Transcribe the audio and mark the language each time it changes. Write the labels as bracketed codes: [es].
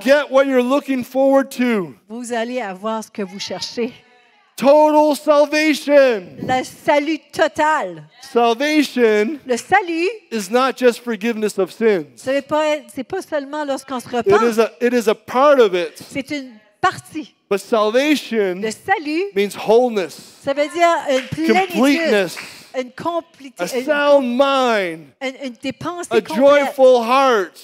[en] get what you're looking forward to. [fr] Vous allez avoir ce que vous cherchez. [en] Total salvation. [fr] Le salut total. [en] Salvation [fr] Le salut, [en] is not just forgiveness of sins. [fr] c'est pas seulement lorsqu'on se [en] It [fr] repent. [en] is a part of it. [fr] C'est une partie. [en] But salvation [fr] Le salut, [en] means wholeness, [fr] ça veut dire une plénitude, [en] completeness, [fr] une complétude, [en] a sound mind, [fr] des pensées [en] a [fr] complètes, [en] joyful heart,